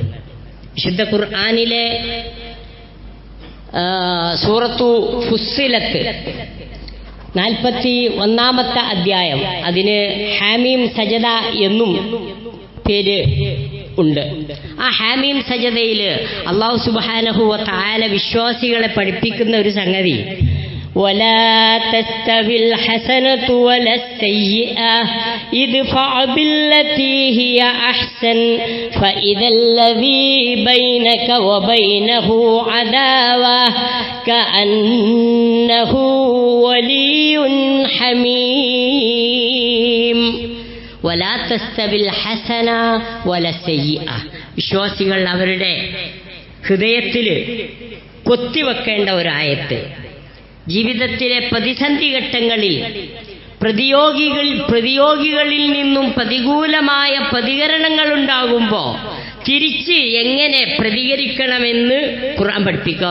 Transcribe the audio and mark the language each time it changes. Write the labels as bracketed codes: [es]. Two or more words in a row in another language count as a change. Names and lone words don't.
[ml] വിശുദ്ധ ഖുർആനിലെ സൂറത്തു ഫുസ്സിലത്ത് 41-ാമത്തെ അധ്യായം, അതിന് ഹാമീം സജദ എന്നും പേര് ഉണ്ട്. ആ ഹാമീം സജദയിൽ [ar] الله سبحانه وتعالى [ml] വിശ്വാസികളെ പഠിപ്പിക്കുന്ന ഒരു സംഗതി, [ar] ولا تستوي الحسنة ولا السيئة ادفع بالتي هي أحسن فإذا الذي بينك وبينه عداوة كأنه ولي حميم. ولا تستوي الحسنة ولا السيئة. [ml] വിശ്വാസികൾ അവരുടെ ഹൃദയത്തിൽ കൊത്തിവെക്കേണ്ട ഒരായത്ത്. ജീവിതത്തിലെ പ്രതിസന്ധി ഘട്ടങ്ങളിൽ പ്രതിയോഗികളിൽ നിന്നും പ്രതികൂലമായ പ്രതികരണങ്ങൾ ഉണ്ടാകുമ്പോൾ തിരിച്ച് എങ്ങനെ പ്രതികരിക്കണമെന്ന് ഖുർആൻ പഠിപ്പിക്കുക.